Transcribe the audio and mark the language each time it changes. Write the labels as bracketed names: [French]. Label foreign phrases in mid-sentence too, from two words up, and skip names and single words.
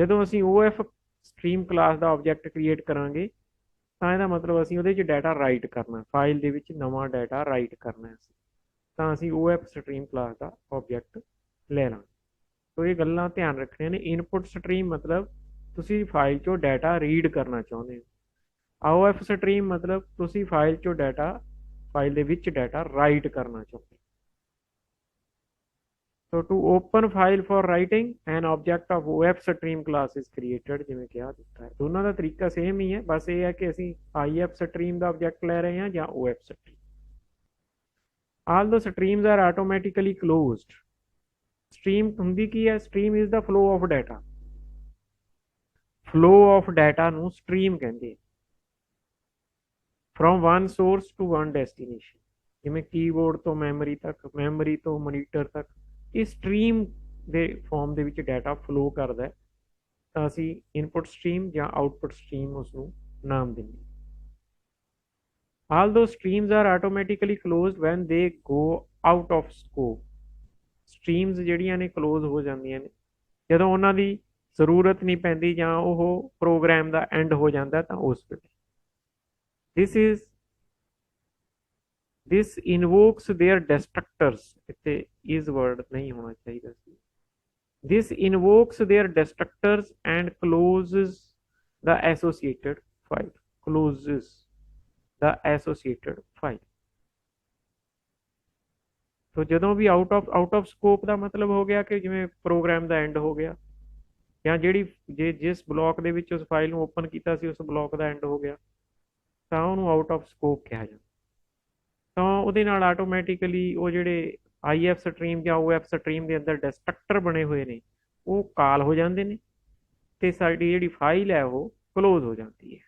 [Punjabi] ਜਦੋਂ ਅਸੀਂ OF ਸਟਰੀਮ ਕਲਾਸ ਦਾ ਆਬਜੈਕਟ ਕ੍ਰੀਏਟ ਕਰਾਂਗੇ ਤਾਂ ਇਹਦਾ ਮਤਲਬ ਅਸੀਂ ਉਹਦੇ 'ਚ [English] data write [Punjabi] ਕਰਨਾ, ਫਾਈਲ ਦੇ ਵਿੱਚ ਨਵਾਂ [English] data write [Punjabi] ਕਰਨਾ ਅਸੀਂ, ਤਾਂ ਅਸੀਂ OF ਸਟਰੀਮ ਕਲਾਸ ਦਾ ਆਬਜੈਕਟ ਲੈ ਲਾਂਗੇ। ਸੋ ਇਹ ਗੱਲਾਂ ਧਿਆਨ ਰੱਖਣੀਆਂ ਨੇ। [English] input stream [Punjabi] ਮਤਲਬ ਤੁਸੀਂ ਫਾਈਲ 'ਚੋਂ [English] data read [Punjabi] ਕਰਨਾ ਚਾਹੁੰਦੇ ਹੋ। OF ਸਟਰੀਮ ਮਤਲਬ ਤੁਸੀਂ ਫਾਈਲ 'ਚੋਂ ਡਾਟਾ, ਫਾਈਲ ਦੇ ਵਿੱਚ [English] data write [Punjabi] ਕਰਨਾ ਚਾਹੁੰਦੇ ਹੋ। [English] So to open file for writing, an object of OF stream class is created, [Punjabi] ਜਿਵੇਂ ਕਿਹਾ ਦਿੱਤਾ ਹੈ। ਦੋਨਾਂ ਦਾ ਤਰੀਕਾ ਸੇਮ ਹੀ ਹੈ, ਬਸ ਇਹ ਹੈ ਕਿ ਅਸੀਂ IF stream ਦਾ ਆਬਜੈਕਟ ਲੈ ਰਹੇ ਹਾਂ ਜਾਂ OF stream। [English] All the streams are automatically closed। [Punjabi] Stream ਹੁੰਦੀ ਕੀ ਹੈ? [English] Stream is the flow of data। Flow of data [Punjabi] ਨੂੰ stream ਕਹਿੰਦੇ ਆ। [English] From one source to one destination, [Punjabi] ਜਿਵੇਂ ਕੀਬੋਰਡ ਤੋਂ ਮੈਮਰੀ ਤੱਕ, ਮੈਮਰੀ ਤੋਂ ਮੋਨੀਟਰ ਤੱਕ, ਇਹ ਸਟਰੀਮ ਦੇ ਫਾਰਮ ਦੇ ਵਿੱਚ [English] data flow [Punjabi] ਕਰਦਾ ਹੈ, ਤਾਂ ਅਸੀਂ [English] input stream [Punjabi] ਜਾਂ [English] output stream [Punjabi] ਉਸ ਨੂੰ ਨਾਮ ਦਿੰਦੇ। [English] all the streams are automatically closed when they go out of scope. [Punjabi] ਸਟਰੀਮਸ ਜਿਹੜੀਆਂ ਨੇ ਕਲੋਜ਼ ਹੋ ਜਾਂਦੀਆਂ ਨੇ ਜਦੋਂ ਉਹਨਾਂ ਦੀ ਜ਼ਰੂਰਤ ਨਹੀਂ ਪੈਂਦੀ ਜਾਂ ਉਹ ਪ੍ਰੋਗਰਾਮ ਦਾ ਐਂਡ ਹੋ ਜਾਂਦਾ, ਤਾਂ ਉਸ ਵੇਲੇ [English] this invokes their destructors। [Punjabi] ਇੱਥੇ [English] is word [Punjabi] ਨਹੀਂ ਹੋਣਾ ਚਾਹੀਦਾ ਸੀ। [English] this invokes their destructors and closes the associated file। closes the associated file। [Punjabi] ਸੋ ਜਦੋਂ ਵੀ [English] out of scope [Punjabi] ਦਾ ਮਤਲਬ ਹੋ ਗਿਆ ਕਿ ਜਿਵੇਂ ਪ੍ਰੋਗਰਾਮ ਦਾ ਐਂਡ ਹੋ ਗਿਆ, ਜਾਂ ਜਿਸ ਬਲੌਕ ਦੇ ਵਿੱਚ ਉਸ ਫਾਈਲ ਨੂੰ ਓਪਨ ਕੀਤਾ ਸੀ ਉਸ ਬਲੌਕ ਦਾ ਐਂਡ ਹੋ ਗਿਆ, ਤਾਂ ਉਹਨੂੰ [English] out of scope [Punjabi] ਕਿਹਾ ਜਾਂਦਾ। ਤਾਂ ਉਹਦੇ ਨਾਲ ਆਟੋਮੈਟਿਕਲੀ ਉਹ ਜਿਹੜੇ IF ਸਟਰੀਮ ਜਾਂ OF ਸਟਰੀਮ ਦੇ ਅੰਦਰ ਡਿਸਟਰਕਟਰ ਬਣੇ ਹੋਏ ਨੇ ਉਹ ਕਾਲ ਹੋ ਜਾਂਦੇ ਨੇ, ਤੇ ਸਾਡੀ ਜਿਹੜੀ ਫਾਈਲ ਹੈ ਉਹ ਕਲੋਜ਼ ਹੋ ਜਾਂਦੀ ਹੈ।